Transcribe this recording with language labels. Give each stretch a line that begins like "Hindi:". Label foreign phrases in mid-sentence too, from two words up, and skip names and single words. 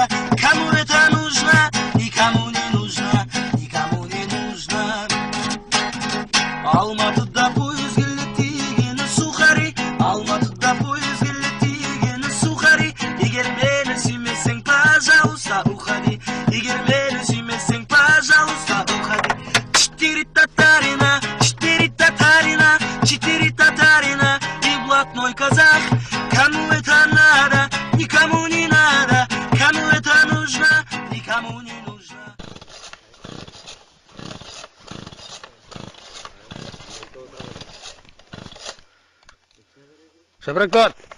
Russian: Кому это нужно, никому не нужно, никому не нужно.
Kazakh: Алматыда поезд келет дегені сухари, Алматыда поезд келет дегені сухари. Егер мені сүймесең,
Russian: пожалуйста, уходи.
Kazakh: Егер мені сүймесең,
Russian: пожалуйста, уходи. Четыре татарина и блатной казак. Кому это надо, никому не надо. Кому это нужно, никому не нужно. Шабракот!